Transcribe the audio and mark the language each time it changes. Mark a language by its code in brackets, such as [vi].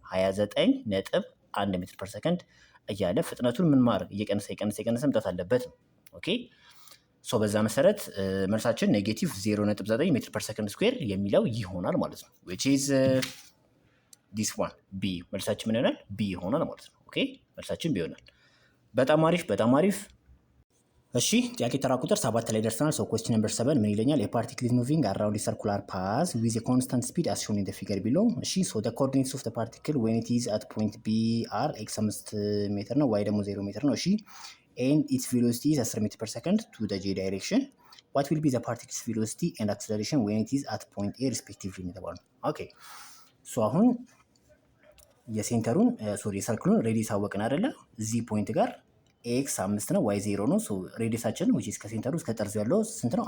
[am] 29.1 ሜትር ፐር ሰከንድ እያለ ፍጥነቱን ምን ማድረግ እየቀነሰ መምጣት አለበት። ኦኬ፣ በዛ መሰረት መልሳችን ኔጌቲቭ 0.9 ሜትር ፐር ሰከንድ ስኩዌር የሚለው ይሆናል ማለት ነው። [en] which is this one B [am] መልሳችን ምን ይሆናል? B ይሆናል ማለት ነው። ኦኬ፣ መልሳችን B ይሆናል። በጣም አሪፍ። እሺ፣ ጥያቄ ተራ ቁጥር 7 ላይ ደርሰናል። [en] question number 7 [am] ምን ይለኛል? [en] a particle is moving around a circular path with a constant speed as shown in the figure below። እሺ፣ the coordinates of the particle when it is at point B are x 5 [am] ሜትር ነው፣ y ደግሞ 0 ሜትር ነው። [en] እሺ፣ and its velocity is 10 meter per second to the j direction. What will be the particle's velocity and acceleration when it is at point A respectively? [am] ኦኬ፣ አሁን የሰርክሉን ሬዲየስ አወቅን አይደለ? እዚህ ፖይንት ጋር ኤክስ 5 ነው፣ ዋይ 0 ነው። ሬዲየሳችን which is ከሴንተሩ እስከ ጠርዙ ያለው ስንት ነው?